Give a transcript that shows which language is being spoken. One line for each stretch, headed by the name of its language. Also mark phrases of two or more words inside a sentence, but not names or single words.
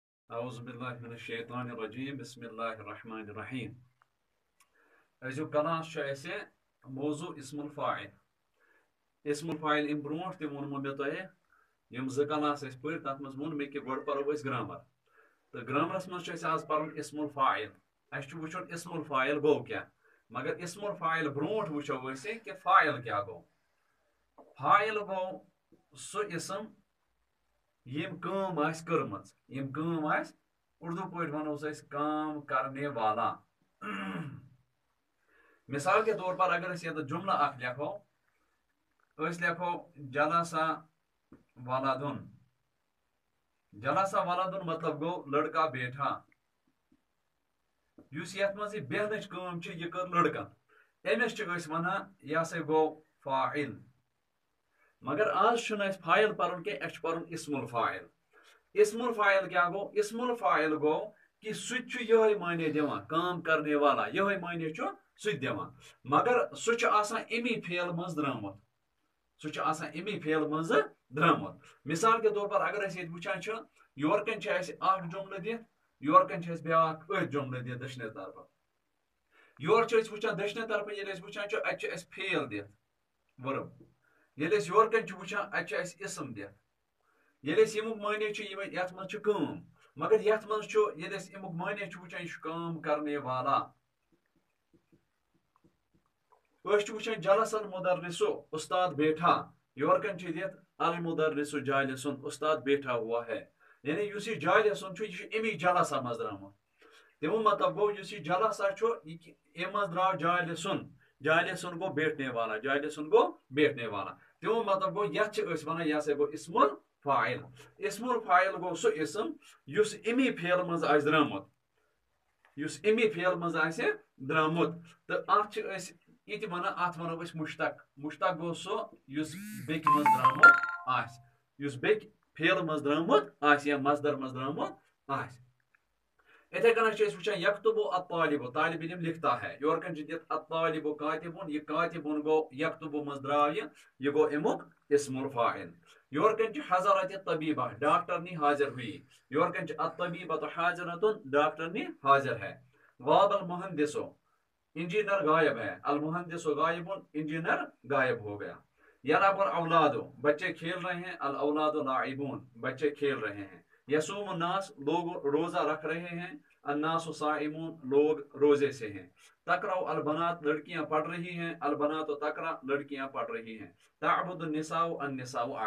Arabic: اعوذ باللہ من الشیطان الرجیم بسم اللہ الرحمن الرحیم
Kashmiri: ازیو کلاس چھ اسہ موضوع
Arabic: اسم الفاعل اسم الفاعل
Kashmiri: ام برونٹ تہ وونمو مے تۄہہِ یم زٕ کلاس اس پٔرۍ تتھ منٛز ووٚن مےٚ کہِ گۄڈٕ پرو أسۍ گرامر تہٕ گرامرس منٛز چھُ اَسہِ آز پرُن
Arabic: اسم الفاعل
Kashmiri: اَسہِ چھُ وٕچھُن
Arabic: اسم الفاعل
Kashmiri: گوٚو کیٛاہ مگر
Arabic: اسم الفاعل
Kashmiri: برونٛٹھ وٕچھو أسۍ کہِ فاعل کیٛاہ گوٚو فاعل گوٚو سُہ اسم یم کٲم آسہِ کٔرمٕژ یم کٲم آسہِ اردو پٲٹھۍ ونوس أسۍ
Urdu: کام کرنے والا مثال کے طور پر
Kashmiri: اگر أسۍ ییٚتہِ جملہ اکھ لیکھو أسۍ لیکھو
Arabic: جلسا ولدن جلسا ولدن
Kashmiri: مطلب گوٚو
Urdu: لڑکا بیٹھا
Kashmiri: یُس یتھ منٛز یہِ بیہنٕچ کٲم چھِ یہِ کٔر لڑکن أمِس چھِ أسۍ ونان یہِ ہسا گوٚو فاعل مگر آز چھُنہٕ اَسہِ فاعل پرُن کینٛہہ اَسہِ چھُ پرُن
Arabic: اسم الفاعل اسم الفاعل
Kashmiri: کیا گو
Arabic: اسم الفاعل
Kashmiri: گو کہ سہ یہ معنی دِوان
Urdu: کام کرنے والا
Kashmiri: یہ معنی سہ دِوان مگر سہ آسان امی فعل مز درامت سہ آسان امی فعل مز درامت
Urdu: مثال کے طور پر
Kashmiri: اگر اس وچان یور کن اکھ جملہ دِتھ یور کن بیاکھ أتھۍ جملہ دِتھ دٔچھنہِ طرفہٕ یور چھِ وچان دٔچھنہِ طرفہٕ ییٚلہِ أسۍ وچان اتہِ چھُ فعل دِتھ ورب ییٚلہِ أسۍ یور کن وچان اتہِ چھُ اَسہِ اسم دِتھ ییٚلہِ أسۍ ییٚمیُک معنی چھُ یتھ منٛز چھُ کٲم مگر یتھ منٛز چھُ ییٚلہِ أسۍ امیُک معنی چھُ وٕچھان یہِ چھُ کٲم
Urdu: کرنے والا
Kashmiri: أسۍ چھِ وٕچھان
Arabic: جلس المدرسو
Urdu: استاد بیٹھا
Kashmiri: یور کن چھِ دِتھ
Arabic: المدرسو جالسن
Urdu: استاد بیٹھا ہوا ہے
Kashmiri: یعنی یُس یہِ جالسن چھُ یہِ چھُ امی جلسا منٛز درامُت تمیُک مطلب گوٚو یُس یہِ جلسا چھُ امہِ منٛز درٛاو جالسن جالسن گوٚو
Urdu: بیٹھنے والا
Kashmiri: جالسن گوٚو
Urdu: بیٹھنے والا
Kashmiri: تمیُک مطلب گوٚو یتھ چھِ أسۍ ونان یہِ ہسا گوٚو
Arabic: اسم فاعل اسم الفاعل
Kashmiri: گو سہ اسم یُس امی فعل مز آسہِ درامُت یُس امی فعل مز آسہِ درامُت تہٕ اتھ چھِ أسۍ یہِ تہِ ونان اتھ ونو أسۍ مشتق مشتق گوٚو سُہ یُس بیٚکہِ منٛز درامُت آسہِ یُس بیٚکہِ فعل مز درامُت آسہِ یا مصدر مز درامُت آسہِ اتھے کٔنۍ چھِ أسۍ وٕچھان
Arabic: یکتبو الطالب
Urdu: طالب علم لکھتا ہے
Kashmiri: یور کن چھِ دِتھ
Arabic: الطالب کاتبن
Kashmiri: یہِ کاتبن گوٚو یکتبو منٛز درٛاو یہِ گوٚو امیُک
Arabic: اسم الفاعل
Kashmiri: یور کن
Arabic: حضرت طبیبہ
Urdu: ڈاکٹرنی حاضر ہوئی
Kashmiri: یور کن
Arabic: الطبیبۃ حاضرۃ
Kashmiri: ڈاکٹرنی
Urdu: حاضر ہے
Arabic: غاب المہندسو
Urdu: انجینئر غائب ہے
Arabic: المہندسو غائب
Urdu: انجینئر غائب ہو گیا
Arabic: یلعب الاولادو
Urdu: بچے کھیل رہے ہیں
Arabic: الاولاد لاعبون
Urdu: بچے کھیل رہے ہیں
Arabic: یصوم الناس
Urdu: لوگ روزہ رکھ رہے ہیں
Arabic: الناس صائمون
Urdu: لوگ روزے سے ہیں
Arabic: تقرأ البنات
Urdu: لڑکیاں پڑھ رہی ہیں
Arabic: البنات تقرأ
Urdu: لڑکیاں پڑھ رہی ہیں
Arabic: تعبد النساء النساء